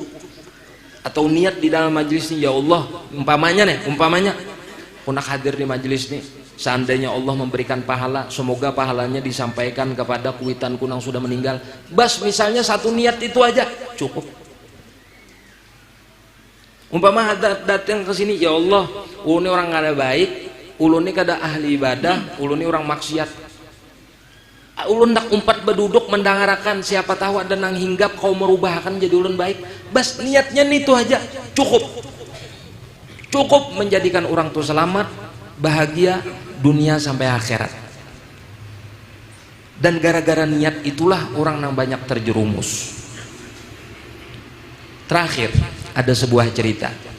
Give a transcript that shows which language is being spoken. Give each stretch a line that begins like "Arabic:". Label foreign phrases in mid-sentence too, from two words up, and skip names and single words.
Indonesian: Atau niat di dalam majelis ini, ya Allah, umpamanya kunak hadir di majelis ini, seandainya Allah memberikan pahala, semoga pahalanya disampaikan kepada kuitan kunang sudah meninggal. Bas misalnya satu niat itu aja cukup. Umpama datang ke sini,
Arabic: ya Allah,
Banjar: ulun ini orang kada baik, ulun ini kada ahli ibadah, ulun ini orang maksiat. Ulun nak umpat berduduk mendangarakan, siapa tahu ada nang hinggap kau merubahkan jadi ulun baik.
Indonesian: Bas niatnya itu aja cukup. Cukup menjadikan orang tuh selamat, bahagia dunia sampai akhirat. Dan gara-gara niat itulah orang yang banyak terjerumus. Terakhir ada sebuah cerita.